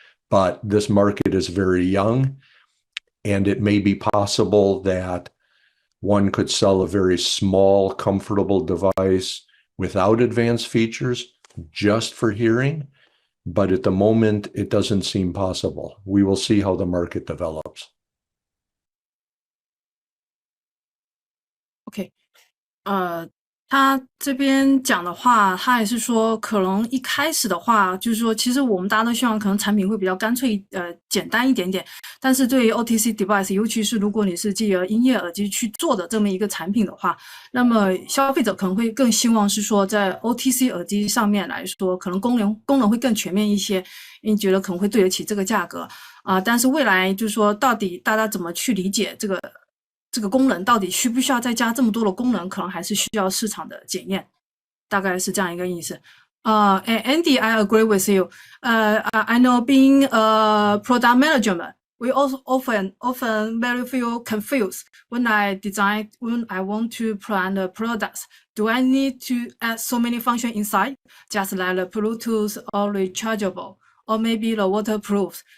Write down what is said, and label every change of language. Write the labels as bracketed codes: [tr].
[en] But this market is very young, and it may be possible that one could sell a very small, comfortable device without advanced features just for hearing. But at the moment, it doesn't seem possible. We will see how the market develops. [zh] OK，他这边讲的话，他也是说，可能一开始的话，就是说，其实我们大家都希望，可能产品会比较干脆，简单一点点。但是对于 OTC device， 尤其是如果你是借由音乐耳机去做的这么一个产品的话，那么消费者可能会更希望是说，在 OTC 耳机上面来说，可能功能会更全面一些，因为觉得可能会对得起这个价格但是未来就是说，到底大家怎么去理解这个功能到底需不需要再加这么多的功能，可能还是需要市场的检验，大概是这样一个意思。 [en] Andy, I agree with you. I know being a product management, we also often very feel confused when I want to plan the products. Do I need to add so many functions inside, just like the Bluetooth or rechargeable, or maybe the waterproof?